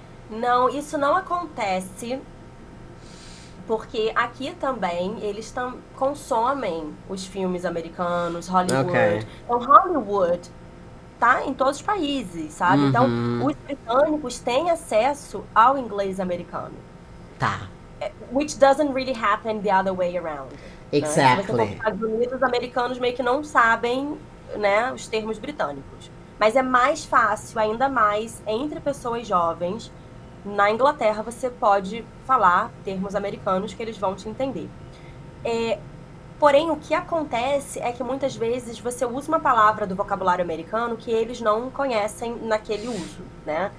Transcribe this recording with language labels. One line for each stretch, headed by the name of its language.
Portuguese: Não, isso não acontece, porque aqui também eles consomem os filmes americanos, Hollywood. Ok. Então, Hollywood tá em todos os países, sabe? Então, os britânicos têm acesso ao inglês americano. Tá.
English: Which doesn't really happen the other way around.
Portuguese: Né? Se você for para os
English: Exactly.
Portuguese: Estados Unidos, os americanos meio que não sabem, né, os termos britânicos. Mas é mais fácil, ainda mais entre pessoas jovens. Na Inglaterra, você pode falar termos americanos que eles vão te entender. Porém, o que acontece é que muitas vezes você usa uma palavra do vocabulário americano que eles não conhecem naquele uso, né?